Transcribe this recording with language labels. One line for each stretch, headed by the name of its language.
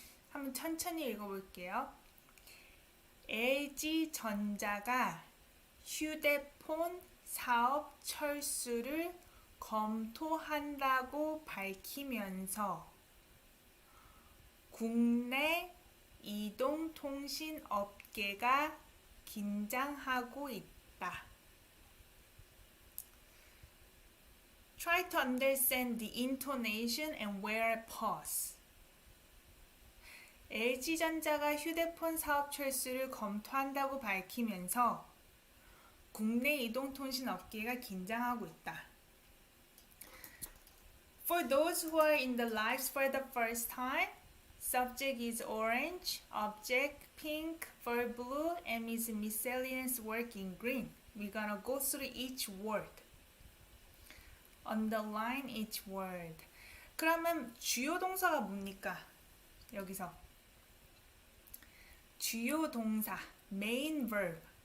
Korean: 한번 천천히 읽어볼게요. LG전자가 휴대폰 사업 철수를 검토한다고 밝히면서 국내 이동통신 업계가 긴장하고 있다.
English: Try to understand the intonation and where I pause.
Korean: LG전자가 휴대폰 사업 철수를 검토한다고 밝히면서 국내 이동통신 업계가 긴장하고 있다.
English: For those who are in the lives for the first time, subject is orange, object pink, verb blue, and is miscellaneous work in green. We're gonna go through each word. Underline each word.
Korean: 그러면 주요 동사가 뭡니까? 여기서 주요 동사,
English: main verb.